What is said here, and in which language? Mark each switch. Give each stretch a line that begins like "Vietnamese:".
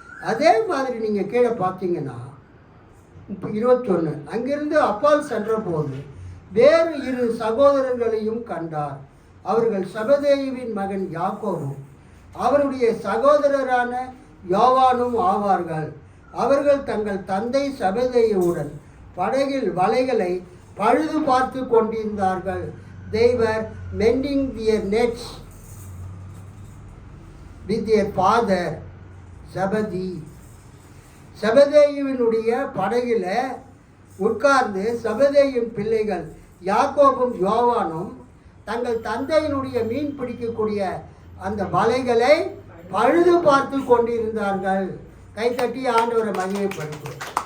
Tamil: அதே மாதிரி நீங்கள் கீழே பார்த்தீங்கன்னா 21, அங்கிருந்து அப்பால் சென்ற போது வேறு 2 சகோதரர்களையும் கண்டார். அவர்கள் செபதேயுவின் மகன் யாக்கோபும் அவருடைய சகோதரரான யோவானும் ஆவார்கள். அவர்கள் தங்கள் தந்தை செபதேயுவுடன் படகில் வலைகளை பழுது பார்த்து கொண்டிருந்தார்கள்.
English: They were mending their nets with their father Zebedee.
Tamil: செபதேயுவினுடைய படகில் உட்கார்ந்து செபதேயுவின் பிள்ளைகள் யாக்கோபும் யோவானும் தங்கள் தந்தையினுடைய மீன் பிடிக்கக்கூடிய அந்த வலைகளை பழுது பார்த்து கொண்டிருந்தார்கள். கைத்தட்டி ஆண்டவரை மகிமைப்படுத்தும்.